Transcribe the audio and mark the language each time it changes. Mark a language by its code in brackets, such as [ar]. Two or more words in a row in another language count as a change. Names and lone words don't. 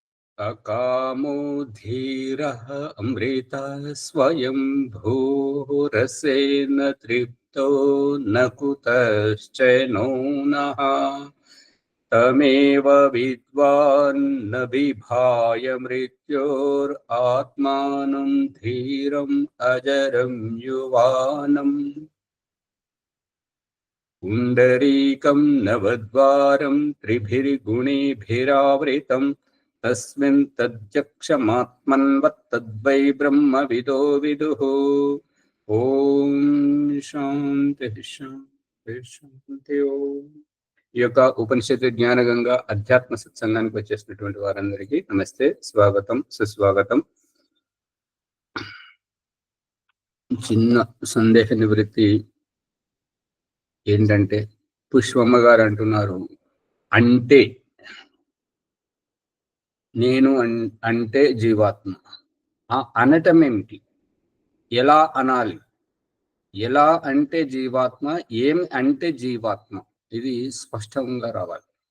[sa] अकामो धीरः अमृतः स्वयंभूरसेन तृप्तो न कुतश्चैनो नः तमेव विद्वान् न बिभाय मृत्योरात्मानं धीरम् अजरं युवानम् पुण्डरीकं नवद्वारं त्रिभिर्गुणेभिरावृतं तस्मिन् तद्यक्षमात्मन्वत्तद्वै ब्रह्मविदो विदुः। ఓం శాంతి శాంతి శాంతి ఓం. [te] ఈ యొక్క ఉపనిషత్తు జ్ఞానగంగా అధ్యాత్మ సత్సంగానికి వచ్చేసినటువంటి వారందరికీ నమస్తే, స్వాగతం, సుస్వాగతం. చిన్న సందేహ నివృత్తి ఏంటంటే, పుష్పమ్మ గారు అంటున్నారు, అంటే నేను అంటే జీవాత్మ అనటం ఏమిటి, ఎలా అనాలి, ఎలా అంటే జీవాత్మ, ఏమి అంటే జీవాత్మ, ఇది స్పష్టంగా రావాలి.